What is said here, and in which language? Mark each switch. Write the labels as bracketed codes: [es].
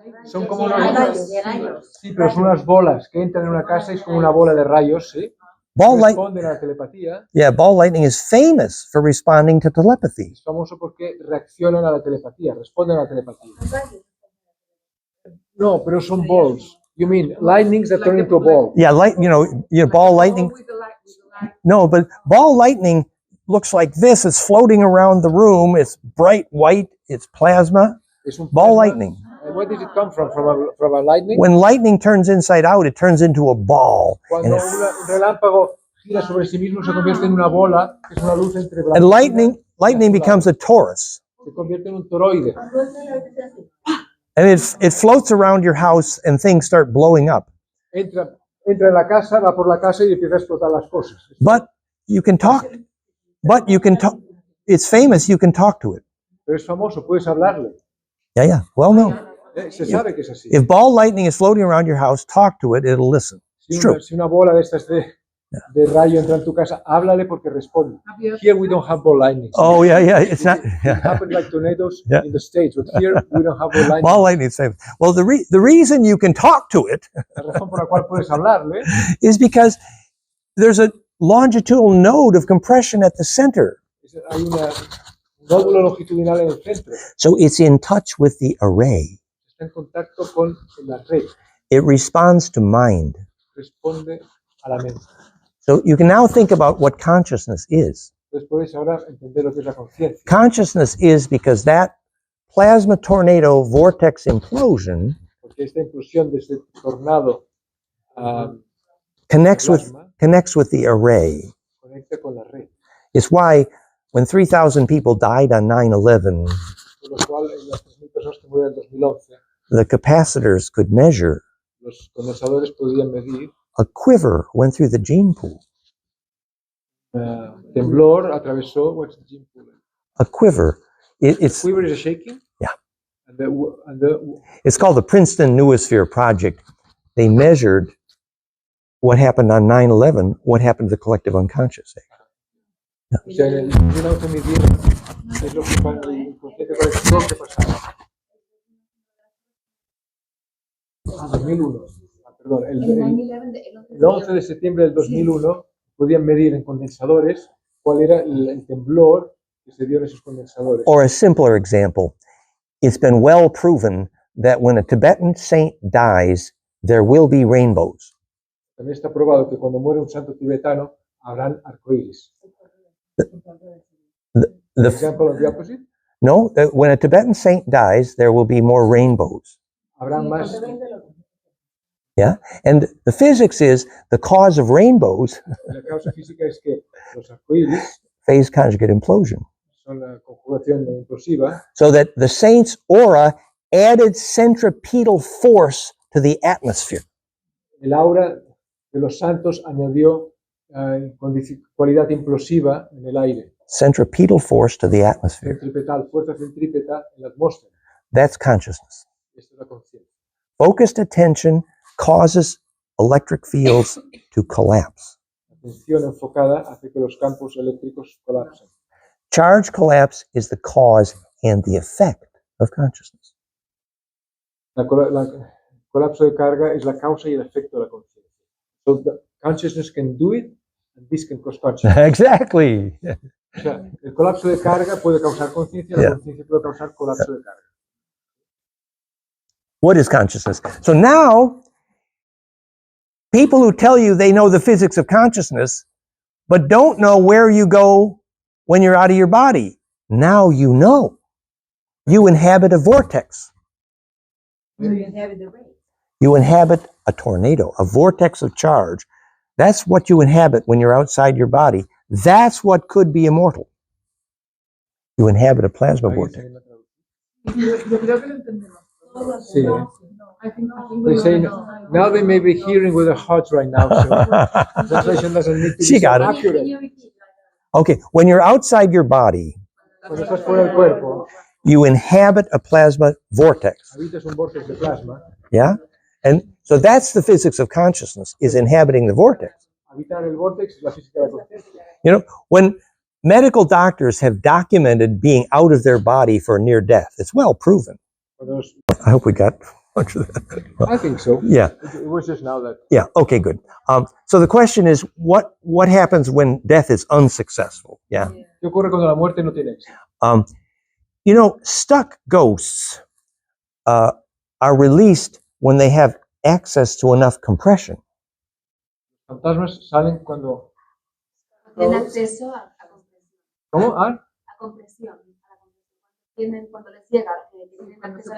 [es] Son como unos, sí, pero son unas bolas que entran en una casa y es como una bola de rayos, ¿sí? Responden a la telepatía. [en] Yeah, ball lightning is famous for responding to telepathy. [es] Es famoso porque reaccionan a la telepatía, responden a la telepatía. No, pero son balls. [en] You mean lightnings that turn into a ball? Yeah, ball lightning. No, but ball lightning looks like this. It's floating around the room. It's bright white. It's plasma. Ball lightning. Where does it come from? From a lightning? When lightning turns inside out, it turns into a ball. [es] Cuando un relámpago gira sobre sí mismo, se convierte en una bola, que es una luz entre blanco. [en] And lightning becomes a torus. [es] Se convierte en un toroide. [en] And it floats around your house and things start blowing up. [es] Entra en la casa, va por la casa y empieza a explotar las cosas. [en] But you can talk. It's famous, you can talk to it. [es] Pero es famoso, puedes hablarle. [en] Yeah. Well, no. [es] Se sabe que es así. [en] If ball lightning is floating around your house, talk to it, it'll listen. It's true. [es] Si una bola de estas de rayo entra en tu casa, háblale porque responde. [en] Here we don't have ball lightning. Oh, yeah. It's not. It happens like tornadoes in the States, but here we don't have ball lightning. Ball lightning is famous. Well, the reason you can talk to it [es] La razón por la cual puedes hablarle [en] is because there's a longitudinal node of compression at the center. [es] Hay un nódulo longitudinal en el centro. [en] So it's in touch with the array. [es] Está en contacto con la red. [en] It responds to mind. [es] Responde a la mente. [en] So you can now think about what consciousness is. [es] Entonces puedes ahora entender lo que es la conciencia. [en] Consciousness is because that plasma tornado vortex implosion [es] Porque esta implosión de este tornado [en] connects with the array. [es] Conecta con la red. [en] It's why when 3,000 people died on 9/11, [es] Por lo cual, las 3.000 personas que murieron en 2011, [en] the capacitors could measure. [es] los condensadores podían medir. [en] A quiver went through the gene pool. [es] Temblor atravesó. [en] What's the gene pool? A quiver. It's Quiver is a shaking. Yeah. And It's called the Princeton Noosphere Project. They measured what happened on 9/11, what happened to the collective unconscious. [es] O sea, en el 2011 midieron es lo que el consciente colectivo que pasaba. 2001. Perdón, el 11 de septiembre del 2001 podían medir en condensadores cuál era el temblor que se dio en esos condensadores. [en] Or a simpler example, it's been well proven that when a Tibetan saint dies, there will be rainbows. [es] También está probado que cuando muere un santo tibetano habrán arcoíris. [en] The example of the opposite? No, when a Tibetan saint dies, there will be more rainbows. [es] Habrán más. [en] Yeah, and the physics is the cause of rainbows. [es] La causa física es que los arcoíris [en] Phase-conjugate implosion. [es] son la conjugación implosiva. [en] So that the saint's aura added centripetal force to the atmosphere. [es] El aura de los santos añadió cualidad implosiva en el aire. [en] Centripetal force to the atmosphere. [es] Centripetal, fuerza centrípeta en la atmósfera. [en] That's consciousness. [es] Esto es la conciencia. [en] Focused attention causes electric fields to collapse. [es] La atención enfocada hace que los campos eléctricos colapsen. [en] Charge collapse is the cause and the effect of consciousness. [es] El colapso de carga es la causa y el efecto de la conciencia. [en] So the consciousness can do it, and this can cause consciousness. Exactly. [es] O sea, el colapso de carga puede causar conciencia, la conciencia puede causar colapso de carga. [en] What is consciousness? So now, people who tell you they know the physics of consciousness, but don't know where you go when you're out of your body, now you know. You inhabit a vortex. You inhabit the ray. You inhabit a tornado, a vortex of charge. That's what you inhabit when you're outside your body. That's what could be immortal. You inhabit a plasma vortex. [es] Yo creo que lo entendemos. Sí. [en] I think They say now they may be hearing with their hearts right now, so translation doesn't need to She be so got it. accurate. Okay, when you're outside your body, Cuando estás fuera del cuerpo, you inhabit a plasma vortex. habitas un vortex de plasma. Yeah? And so that's the physics of consciousness, is inhabiting the vortex. Habitar el vortex es la física de la conciencia. You know, when medical doctors have documented being out of their body for near death, it's well proven. I hope we got much of that. I think so. Yeah. It was just now that. Yeah. Okay, good. So the question is, what happens when death is unsuccessful? Yeah. [es] ¿Qué ocurre cuando la muerte no tiene éxito? [en] You know, stuck ghosts are released when they have access to enough compression. [es] Fantasmas salen cuando. Tienen acceso a compresión. ¿Cómo? ¿Ah? A compresión. Tienen, cuando les llega, tienen acceso a la